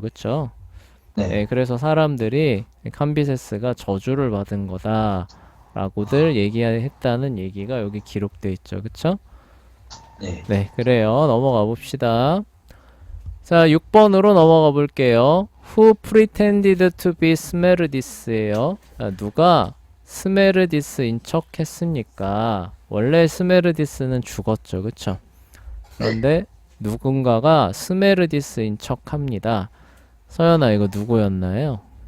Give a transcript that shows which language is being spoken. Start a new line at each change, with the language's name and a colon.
Korean: 그쵸? 네. 그래서 사람들이 캄비세스가 저주를 받은 거다라고들 얘기했다는 얘기가 여기 기록돼 있죠. 그쵸? 네. 네, 그래요. 넘어가 봅시다. 자, 6번으로 넘어가 볼게요.
English: Who pretended to be 스메르디스예요.
Korean: 누가 스메르디스인 척 했습니까? 원래 스메르디스는 죽었죠. 그쵸? 그런데 누군가가 스메르디스인 척 합니다. 서연아, 이거 누구였나요?